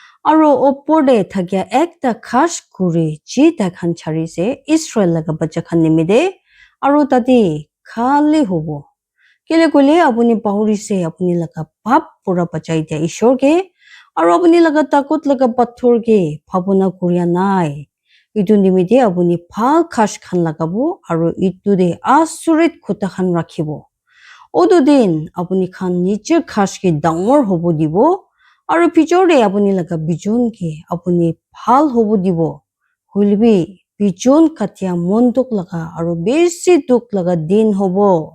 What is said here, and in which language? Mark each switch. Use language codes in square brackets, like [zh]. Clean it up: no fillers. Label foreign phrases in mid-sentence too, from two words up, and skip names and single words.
[nag] Aro opor de thakya ekta khas kuri ji takhan charise Israel laga bacha khan nimide aro tati khali hobo. Kele kule apuni pahurise apuni laga pap pura bachai dia ishor ke aro apuni laga takut laga pathor ke bhabona kuriya nai. Itu nimide apuni phal khas khan lagabo aro itu de asurit khuta khan rakhibo. Odo din apuni khan niche khas ke dangor hobo dibo. Aro pichore apuni laga bijon ke apuni phal hobo dibo. Hulbi bijon katya mondok laga aro besi duk laga din hobo.